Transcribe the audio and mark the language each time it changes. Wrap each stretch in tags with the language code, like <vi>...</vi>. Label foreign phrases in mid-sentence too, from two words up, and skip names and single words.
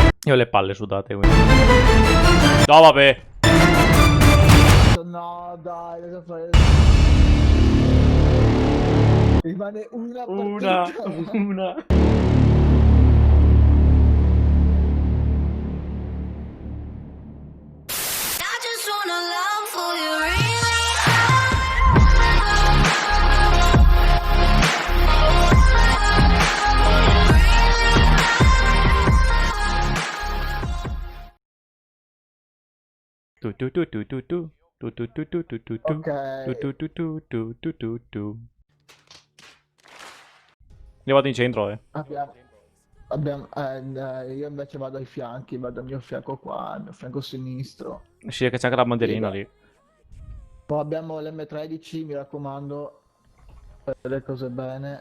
<it>Io ho le palle sudate, quindi. No, vabbè. No, dai, devo fare... Rimane una partita. Una.</it> <en>I just wanna love for you, really. Tu tu tu tu tu tu. Tu tu tu tu tu tu tu.</en> <it>Ok. Tu tu tu tu tu tu tu tu. Io vado in centro, Io invece vado ai fianchi, vado al mio fianco qua, al mio fianco sinistro. Sì, che c'è anche la bandierina lì. Poi abbiamo l'M13, mi raccomando, fate le cose bene.</it>